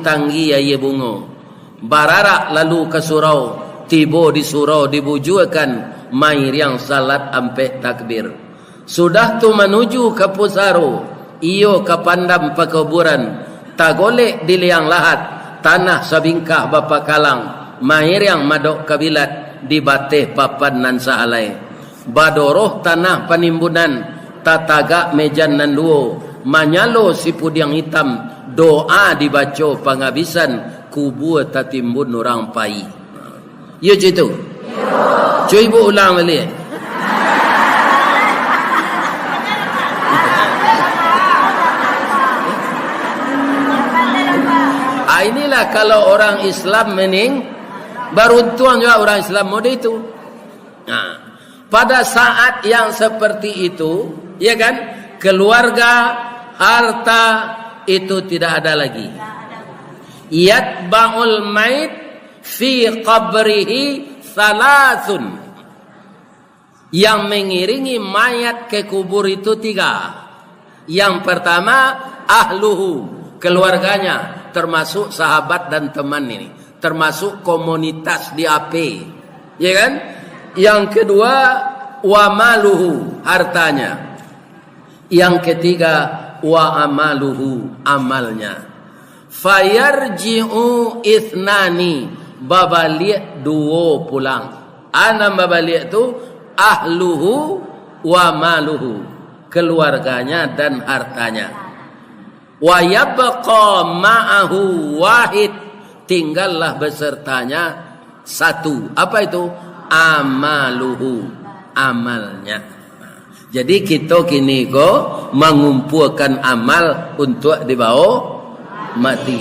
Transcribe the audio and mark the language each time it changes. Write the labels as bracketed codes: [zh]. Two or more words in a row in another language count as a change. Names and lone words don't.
[min] tanggi aye bungo bararak lalu ke surau tibo di surau dibujuakan mair yang salat ampe takbir Sudah tu menuju ke Pusaro, iyo ke pandam pekuburan, tagolek di liang lahat, tanah sabingkah bapa kalang, mahir yang madok kabilat, di bateh papan nan sahalai. Badoroh tanah penimbunan, tatagak mejan nan duo, manyalo si pudiang hitam, doa dibaca penghabisan, kubur tatimbun orang pai. [id] Ya itu. Cuba ibu ulang balik. Inilah kalau orang Islam mening, beruntung juga orang Islam mode itu. Nah, pada saat yang seperti itu, ya kan, keluarga, harta itu tidak ada lagi. [ar] يتبع الميت في قبره ثلاثة. [id] Yang mengiringi mayat ke kubur itu 3. Yang pertama ahluhu, keluarganya, termasuk sahabat dan teman ini, termasuk komunitas di AP, ya kan? Yang kedua [ar] وماله, [id] hartanya. Yang ketiga [ar] وعمله, [id] amalnya. [ar] فيرجع اثنان, [min] babalik 2 pulang. Ana babalik tu [ar] أهله وماله, [id] keluarganya dan hartanya. [ar] ويبقى معه واحد, [id] tinggallah besertanya 1. Apa itu? Amaluhu, amalnya. Jadi kita kini mengumpulkan amal untuk dibawa mati.